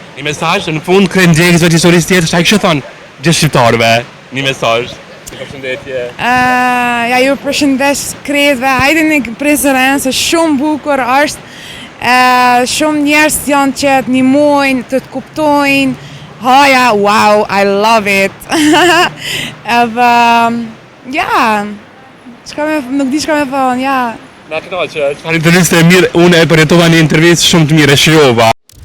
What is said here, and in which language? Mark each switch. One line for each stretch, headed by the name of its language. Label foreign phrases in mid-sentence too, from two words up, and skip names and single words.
Albanian: Një mesazh në fund krem ndjekës vetë historisë tjetër, çfarë kishte thonë gjithë shqiptarëve? Një mesazh. Një përshëndetje. Ja ju përshëndes kretëve, hajde në Prizren, se shumë bukur është. Shumë njerëz janë që të ndihmojnë, të kuptojnë.
English: Haja, wow, I love it.
Albanian: Edhe Ja, nuk di çka me thonë, ja. Na kënaqë, çfarë intervistë e mirë, unë e përjetova një intervistë shumë të mirë, e shijova.